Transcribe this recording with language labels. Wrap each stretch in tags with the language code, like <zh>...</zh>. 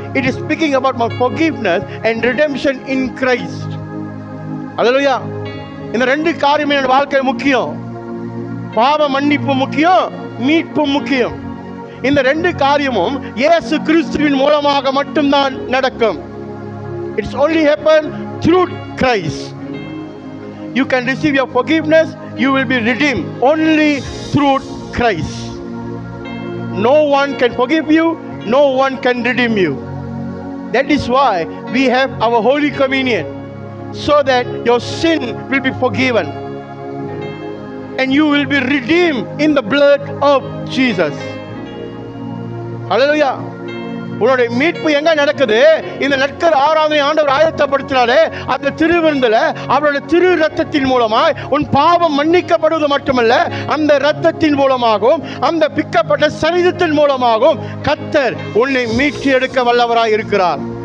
<en>It is speaking about my forgiveness and redemption in Christ. Hallelujah.</en> <ta>இந்த ரெண்டு காரியம் என்னோட வாழ்க்கையில் முக்கியம். பாவ மன்னிப்பு முக்கியம், மீட்பு முக்கியம். இந்த ரெண்டு காரியமும் இயேசு கிறிஸ்துவின் மூலமாக மட்டும்தான் நடக்கும்.</ta> <en>It's only happen through Christ. You can receive your forgiveness, you will be redeemed only through Christ. No one can forgive you, no one can redeem you. That is why we have our Holy Communion, so that your sin will be forgiven and you will be redeemed in the blood of Jesus.</en> <ta>Hallelujah. உன்னுடைய மீட்பு எங்க நடக்குது? இந்த நற்கர் ஆராதனை ஆண்டவர் ஆயத்தப்படுத்தினாலே அந்த திருவிருந்தில் அவருடைய திரு ரத்தத்தின் மூலமாய் உன் பாவம் மன்னிக்கப்படுவது மட்டுமல்ல, அந்த ரத்தத்தின் மூலமாகவும் அந்த பிக்கப்பட்ட சரீரத்தின் மூலமாகவும் கர்த்தர் உன்னை மீட்டு எடுக்க வல்லவராய் இருக்கிறார்.</ta>